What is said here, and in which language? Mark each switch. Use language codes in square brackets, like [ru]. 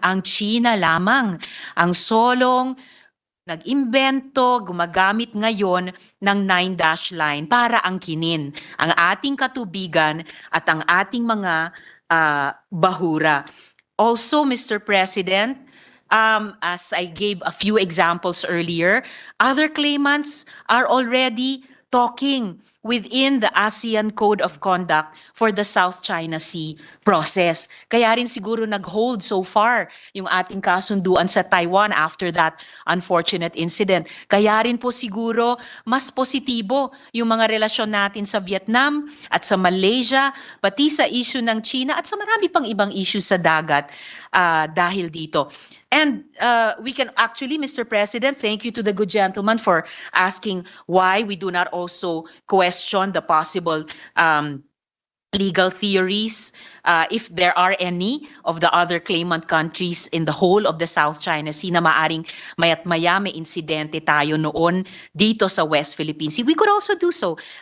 [tl] Ang China lamang ang solong nag-imbento, gumagamit ngayon ng 9-dash line para angkinin ang ating katubigan at ang ating mga bahura. [en] Also, Mr. President, as I gave a few examples earlier, other claimants are already talking within the ASEAN Code of Conduct for the South China Sea process. [tl] Kaya rin siguro nag-hold so far yung ating kasunduan sa Taiwan [en] after that unfortunate incident. [tl] Kaya rin po siguro mas positibo yung mga relasyon natin sa Vietnam at sa Malaysia, pati sa issue ng China at sa marami pang ibang issue sa dagat dahil dito. [en] And we can actually, Mr. President, thank you to the good gentleman for asking why we do not also question the possible legal theories, if there are any of the other claimant countries in the whole of the South China Sea [tl] na maaring mayat maya may insidente tayo noon dito sa West Philippine Sea. [en] We could also do so.